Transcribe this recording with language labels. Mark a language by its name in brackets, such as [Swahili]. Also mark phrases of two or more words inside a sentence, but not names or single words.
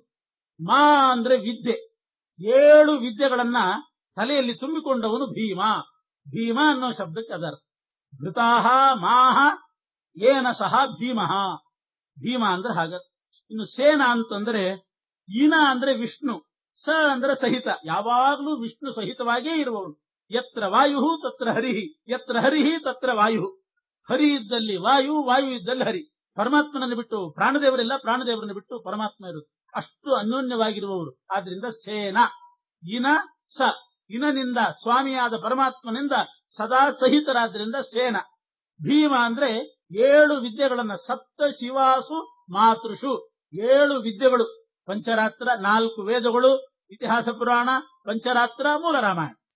[Kannada] ಮಾ ಅಂದ್ರೆ ವಿದ್ಯೆ, 7 ವಿದ್ಯೆಗಳನ್ನ ತಲೆಯಲ್ಲಿ ತುಂಬಿಕೊಂಡವನು ಭೀಮ. ಭೀಮ ಅನ್ನೋ ಶಬ್ದಕ್ಕೆ ಅದರ್ಥ. [Sanskrit] ಭೃತಾಹ ಮಾಹ ಏನ ಸಹ ಭೀಮಃ, [Kannada] ಭೀಮ ಅಂದ್ರೆ ಹಾಗ. ಇನ್ನು ಸೇನ ಅಂತಂದ್ರೆ, ಇನ ಅಂದ್ರೆ ವಿಷ್ಣು, ಸ ಅಂದ್ರೆ ಸಹಿತ, ಯಾವಾಗ್ಲೂ ವಿಷ್ಣು ಸಹಿತವಾಗೇ ಇರುವವನು. [Sanskrit] ಯತ್ರ ವಾಯು ತತ್ರ ಹರಿಹಿ, ಯತ್ರ ಹರಿಹಿ ತತ್ರ ವಾಯು. [Kannada] ಹರಿ ಇದ್ದಲ್ಲಿ ವಾಯು, ವಾಯು ಇದ್ದಲ್ಲಿ ಹರಿ. ಪರಮಾತ್ಮನನ್ನು ಬಿಟ್ಟು ಪ್ರಾಣದೇವರಿಲ್ಲ, ಪ್ರಾಣದೇವರನ್ನು ಬಿಟ್ಟು ಪರಮಾತ್ಮ ಇರುತ್ತೆ. ಅಷ್ಟು ಅನ್ಯೋನ್ಯವಾಗಿರುವವರು. ಆದ್ರಿಂದ ಸೇನ. ಇನ ಸ, ಇನನಿಂದ ಸ್ವಾಮಿಯಾದ ಪರಮಾತ್ಮನಿಂದ ಸದಾ ಸಹಿತರಾದ್ರಿಂದ ಸೇನ. ಭೀಮ ಅಂದ್ರೆ 7 ವಿದ್ಯೆಗಳನ್ನ, [Sanskrit] ಸಪ್ತ ಶಿವಾಸು ಮಾತೃಷು, [Kannada] 7 ವಿದ್ಯೆಗಳು, ಪಂಚರಾತ್ರ, 4 ವೇದಗಳು, ಇತಿಹಾಸ ಪುರಾಣ, ಪಂಚರಾತ್ರ, ಮೂಲ ರಾಮಾಯಣ.